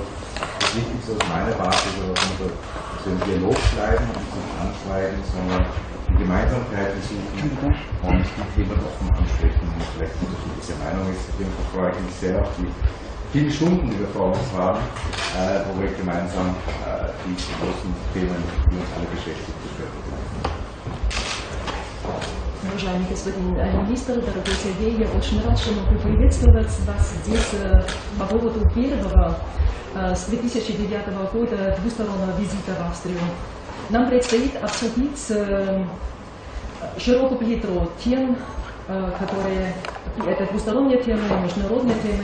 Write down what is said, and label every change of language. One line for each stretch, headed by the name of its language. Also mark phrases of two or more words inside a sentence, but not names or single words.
German: Das Wichtigste aus meiner Warte ist aber, dass wir im Dialog bleiben und nicht anschweigen, sondern die Gemeinsamkeiten suchen und die Themen offen ansprechen und vielleicht unterschiedliche Meinungen ist. Deswegen freue ich mich sehr auf die viele Stunden, die wir vor uns haben, wo wir gemeinsam die großen Themen, die uns alle beschäftigen, besprechen.
Russian: Уважаемый господин министр, дорогой Сергей, я очень рад, что могу приветствовать вас здесь по поводу первого с 2009 года двустороннего визита в Австрию. Нам предстоит обсудить широкую палитру тем, которые это двусторонние темы, международные темы.